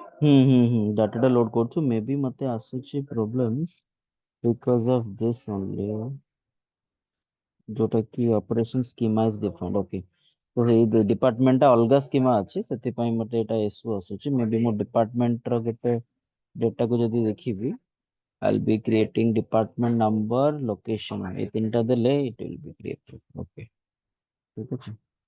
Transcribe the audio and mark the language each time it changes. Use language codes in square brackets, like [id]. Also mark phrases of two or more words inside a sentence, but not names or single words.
[or] ଡାଟାଟା ଲୋଡ କରୁଛୁ ମେ ବି ମତେ ଆସୁଛି [en] problem because of this only [or] ଯୋଉଟା କି [en] operation schema is different okay [or] ତ ସେଇ ଡିପାର୍ଟମେଣ୍ଟଟା ଅଲଗା ସ୍କିମା ଅଛି ସେଥିପାଇଁ ମତେ ଏଟା ଇସ୍ୟୁ ଆସୁଛି ମେ ବି ମୋ ଡିପାର୍ଟମେଣ୍ଟର କେତେ ଡେଟାକୁ ଯଦି ଦେଖିବି [en] I'll be creating department number location [or] ଏ ତିନିଟା ଦେଲେ [en] it will be created okay [or] ଠିକ ଅଛି